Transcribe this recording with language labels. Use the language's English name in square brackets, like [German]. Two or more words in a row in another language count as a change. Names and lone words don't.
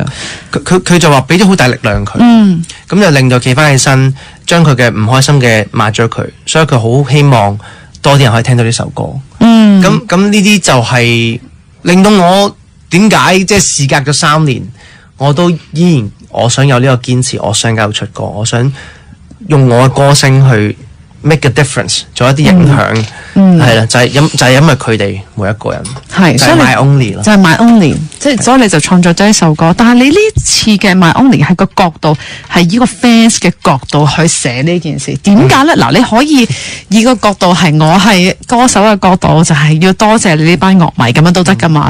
[Cantonese] 佢就話俾咗好大力量佢，咁就令到企翻起身，將佢嘅唔開心嘅抹咗佢，所以佢好希望多啲人可以聽到呢首歌。咁呢啲就係令到我點解即係事隔咗3年，我都依然我想有呢個堅持，我想繼續出歌，我想用我嘅歌聲去 [English] make a difference， [Cantonese] 做一啲影響，係啦，就係因為佢哋每一個人，就係 My Only 咯，就係 My Only，即係所以你就創作咗一首歌。但係你呢次嘅 My Only 係個角度係以個 fans 嘅角度去寫呢件事，點解咧？嗱，你可以以個角度係我係歌手嘅角度，就係要多謝你呢班樂迷咁樣都得噶嘛。